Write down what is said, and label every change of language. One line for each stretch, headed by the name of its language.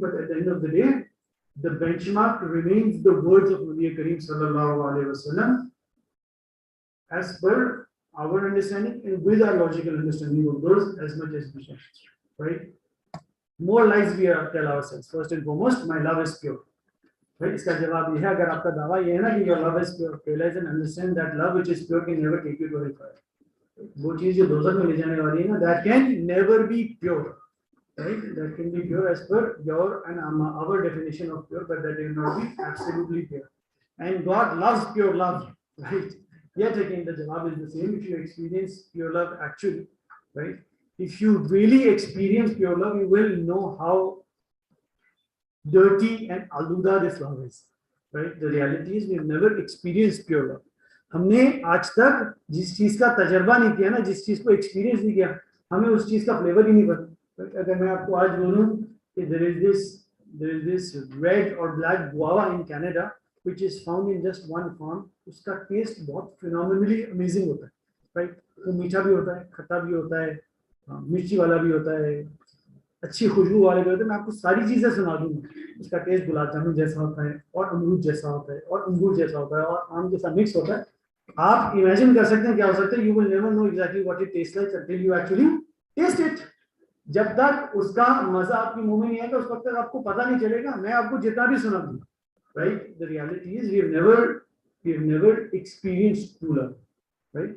English: But at the end of the day, the benchmark remains the words of Nabi Kareem sallallahu alaihi wasallam, as per our understanding and with our logical understanding of those as much as we can. Right? More lies we tell ourselves. First and foremost, my love is pure. भाई इसका जवाब ये है, अगर आपका दावा ये है ना कि your love is pure, realize and understand that love which is pure can never take you to hellfire.
Hindi: वो चीज जो दोजख में ले जाने वाली है ना, that can never be pure, right?
English: That can be pure as per your and our definition of pure, but that will not be absolutely pure. And God loves pure love, right? Yet again, the jawab is the same. If you experience pure love actually, right? If you really experience pure love, you will know how dirty and aluda this love is, right? The reality is we've never experienced pure love.
Hindi: हमने आज तक जिस चीज का तजर्बा नहीं किया ना, जिस चीज को एक्सपीरियंस नहीं किया, हमें उस चीज का फ्लेवर ही नहीं पता.
English: अगर मैं आपको आज बोलूं कि there is this red or black guava in Canada which is found in just one farm, उसका टेस्ट बहुत phenomenally amazing होता है, right?
Hindi: वो मीठा भी होता है, खट्टा भी होता है, मिर्ची वाला भी होता है, अच्छी खुशबू वाले भी होते हैं. मैं आपको सारी चीजें सुना दूंगा. उसका टेस्ट गुलाब जामुन जैसा होता है, और अमरूद जैसा होता है, और अंगूर जैसा होता है, और आम जैसा मिक्स होता है.
English: आप इमेजिन कर सकते हैं क्या हो सकता है. You will never know exactly what it taste like until you actually taste it.
Hindi: जब तक उसका मजा आपके मुंह में नहीं आएगा, उस वक्त तक आपको पता नहीं चलेगा. मैं आपको जितना भी सुना दूं, right?
English: The reality is we have never experienced true love, right?